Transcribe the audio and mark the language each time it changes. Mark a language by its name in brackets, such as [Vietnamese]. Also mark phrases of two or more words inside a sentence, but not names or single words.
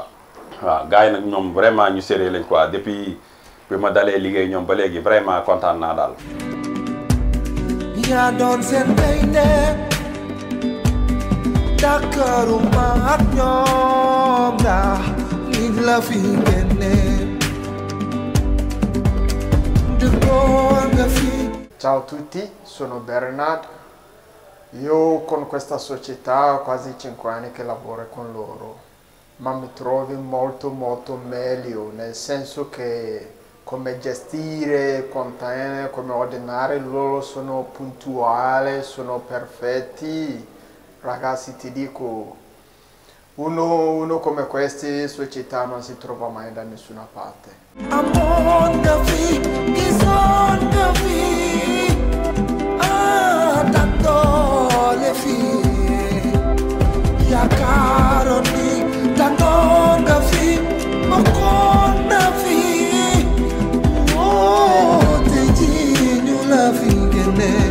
[Wolof] waaw gars yi nag ñoom vraiment ñu sérieux lañ quoi depuis bi ma dalee liggéey ñoom ba léegi vraiment kontaan naa daal. yaa doon seen gaynde Dakaruma ak ñoom ndax nit la fi génne dëggoon nga fi. [Italian] Ciao a tutti, sono Bernard. Io con questa società ho quasi 5 anni che lavoro con loro, ma mi trovo molto meglio, nel senso che come gestire container, come ordinare, loro sono puntuali, sono perfetti. Ragazzi, ti dico, uno come queste società non si trova mai da nessuna parte. [Wolof] Amoon nga fi gisoon nga fi dandoole fi yaakaaroon ni dandoon nga fi bokkoon na fi te ji ñu la fi génne.